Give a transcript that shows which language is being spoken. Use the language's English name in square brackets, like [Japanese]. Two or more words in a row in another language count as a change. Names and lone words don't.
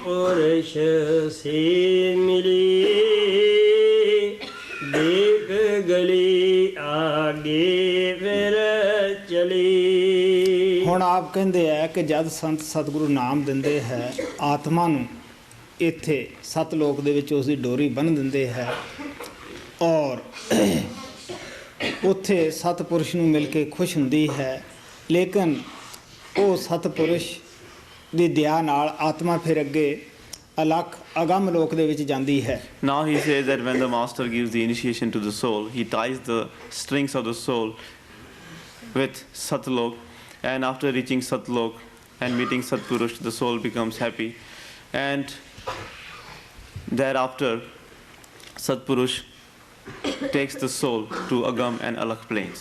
[Hindi] पुरुष से मिली देख गली आगे फिर चली। [Punjabi] ਹੁਣ ਆਪ ਕਹਿੰਦੇ ਆ ਕਿ ਜਦ ਸੰਤ ਸਤਿਗੁਰੂ ਨਾਮ ਦਿੰਦੇ ਹੈ ਆਤਮਾ ਨੂੰ ਇੱਥੇ ਸਤਲੋਕ ਦੇ ਵਿੱਚ ਉਸ ਦੀ ਡੋਰੀ ਬੰਨ੍ਹ ਦਿੰਦੇ ਹੈ ਔਰ ਉੱਥੇ ਸਤਪੁਰਸ਼ ਨੂੰ ਮਿਲ ਕੇ ਖੁਸ਼ ਹੁੰਦੀ ਹੈ, ਲੇਕਿਨ ਉਹ ਸਤਪੁਰਸ਼ ਦੀ ਦਇਆ ਨਾਲ ਆਤਮਾ ਫਿਰ ਅੱਗੇ ਅਲੱਖ ਅਗੰਮ ਲੋਕ ਦੇ ਵਿੱਚ ਜਾਂਦੀ ਹੈ। [English] Now he says that when the master gives the initiation to the soul, he ties the strings of the soul with Satlok, and after reaching Satlok and meeting Satpurush, the soul becomes happy, and thereafter Satpurush takes the soul to Agam and Alakh plains.